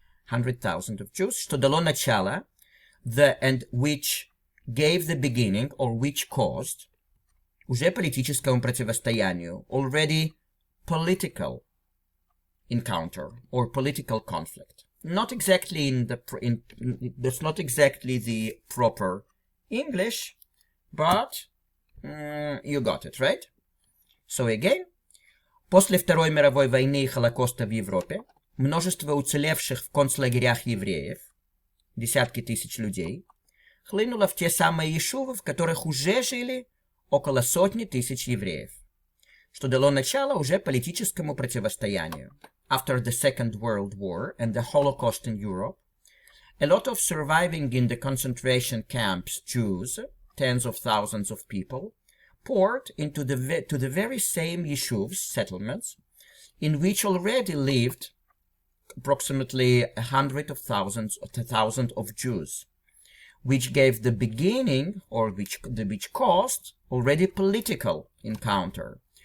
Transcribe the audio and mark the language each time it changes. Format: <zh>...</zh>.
<en>100,000 of Jews,</en> <ru>что дало начало,</ru> <en>and which gave the beginning, or which caused,</en> <ru>уже политическому противостоянию,</ru> <en>already political encounter, or political conflict. Not exactly that's not exactly the proper English, but you got it, right?</en> <ru>So again, после Второй мировой войны и Холокоста в Европе, множество уцелевших в концлагерях евреев, десятки тысяч людей, хлынуло в те самые ешувы, в которых уже жили около сотни тысяч евреев, что дало начало уже политическому противостоянию.</ru> <en>After the Second World War and the Holocaust in Europe, a lot of surviving in the concentration camps Jews, tens of thousands of people, poured into the very same yeshuvs, settlements, in which already lived approximately 100,000 of Jews, which gave the beginning, or which caused, already political encounter.</en>